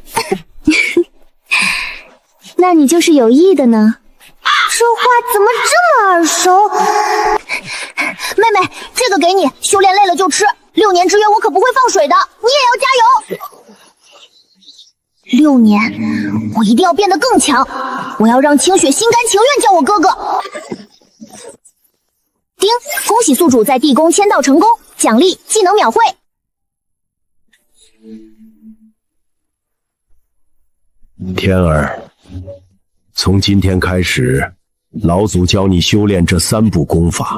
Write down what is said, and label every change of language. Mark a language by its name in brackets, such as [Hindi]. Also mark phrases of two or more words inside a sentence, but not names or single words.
[Chinese] 那你就是有意的呢？這話怎麼這麼耳熟？妹妹，這個給你，修煉累了就吃。6年之約我可不會放水的，你也要加油。6年，我一定要變得更強。我要讓清雪心甘情願叫我哥哥。丁，恭喜宿主在地宮簽到成功，獎勵技能秒會。天兒，從今天開始，老祖教你修煉這3部功法。